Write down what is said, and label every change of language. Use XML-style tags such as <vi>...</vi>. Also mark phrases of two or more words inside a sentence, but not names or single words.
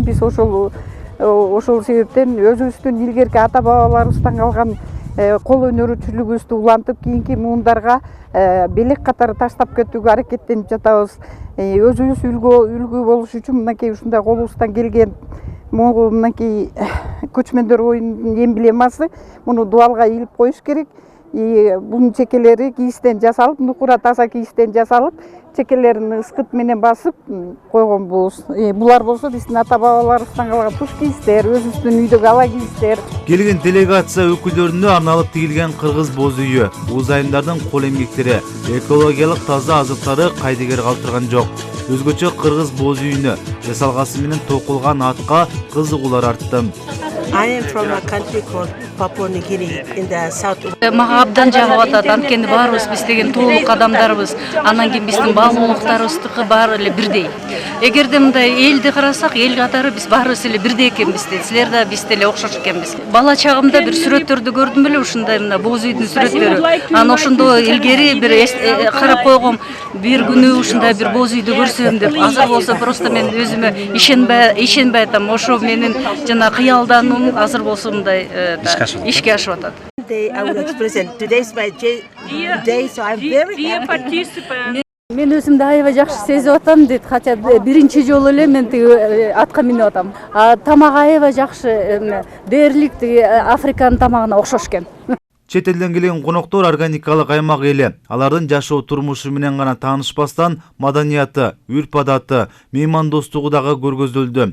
<ky>Биз ошол себептен өзүбүздүн илгерки ата бабаларыбыздан калган кол өнөрчүлүгүбүздү улантып кийинки муундарга белек катары таштап кетүүгө аракеттенип жатабыз. Өзүбүз үлгү болуш үчүн мынакей ушундай колубуздан келген мынакей көчмөндөр оюнунун эмблемасы муну дубалга илип коюш керек. Мунун чекелери кийизден жасалып, нукура таза кийистен жасалып, чекелерин ыскыт менен басып койгон бул. Булар болсо биздин ата бабаларыбыздан калган туш кийистер, өзүбүздүн үйдөгү ала кийистер. Келген делегация өкүлдөрүнө арналып тигилген кыргыз боз үйү, уз айымдардын кол эмгектери, экологиялык таза азыктары кайдыгер калтырган жок. Өзгөчө кыргыз боз үйүнө жасалгасы менен токулган атка кызыгуулар артты.</ky> <en>I am from a country called Papua New Guinea in the south.</en> <ky>Мага абдан жагып атат. Анткени баарыбыз биз деген толук адамдарбыз. Анан кийин биздин баалуулуктарыбыздыкы баары эле бирдей. Эгерде мындай элди карасак, эл катары биз баарыбыз эле бирдей экенбиз. Силер да биз деле окшош экенбиз. Бала чагымда бир сүрөттөрдү көрдүм эле ушундай мына боз үйдүн сүрөттөрү. Анан ошондо илгери бир карап койгом, бир күнү ушундай бир боз үйдү көрсөм деп. Азыр болсо просто мен өзүмө ишенбей атам. Ошо менин жана кыялдануум азыр болсо мындай ишке ашып атат.</ky> <en>I will express it. Today's my day, so I'm very happy.</en> <ky>Мен өзүмдү аябай жакшы сезип атам дейт, хотя биринчи жолу эле мен тиги атка минип атам. Тамак аябай жакшы, дээрлик тиги Африканын тамагына окшош экен. Чет элден келген коноктор органикалык аймак эли. Алардын жашоо турмушу менен гана таанышпастан маданияты, үрп-адаты, меймандостугу дагы көргөзүлдү.</ky>